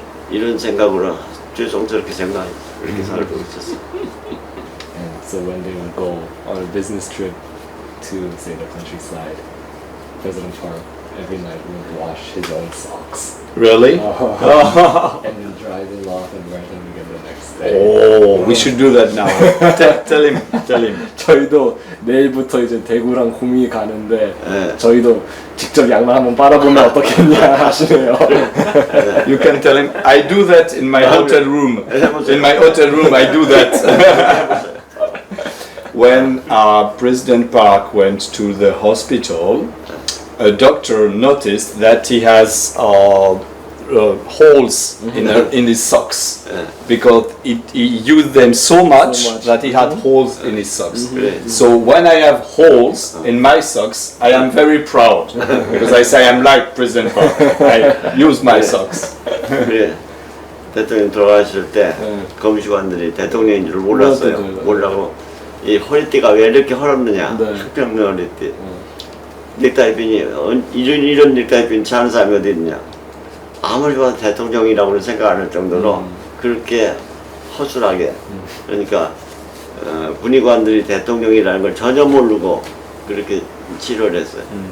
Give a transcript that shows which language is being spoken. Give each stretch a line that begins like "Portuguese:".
Korean: 이런 생각으로 죄송스럽게 이렇게 살고 있었어.
English: And so when they would go on a business trip to, say, the countryside, President Park every night would wash his own socks Really? and then dry them off and wear them again the next day. Oh, we should do that now. tell him.
Korean: 저희도 내일부터 이제 대구랑 구미 가는데 네. 저희도 직접 양말 한번 빨아보면 어떻겠냐 하시네요.
English: You can tell him. I do that in my hotel room. In my hotel room, I do that. When President Park went to the hospital, a doctor noticed that he has holes in his socks because he used them so much that he had holes in his socks.
Korean: 그래.
English: So when I have holes in my socks, I am very proud because I say I'm like President Park. I use my socks.
Korean: 그래. 대통령 돌아가실 때 검시관들이 대통령인 줄 몰랐어요. 몰랐죠. 몰라고 이 허리띠가 왜 이렇게 헐었느냐. 네. 흑병면 허리띠. 넥타이핀이 이런 넥타이핀 차는 사람이 어디 있냐. 아무리 봐도 대통령이라고는 생각 안 할 정도로 그렇게 허술하게 그러니까 군의관들이 대통령이라는 걸 전혀 모르고 그렇게 치료를 했어요.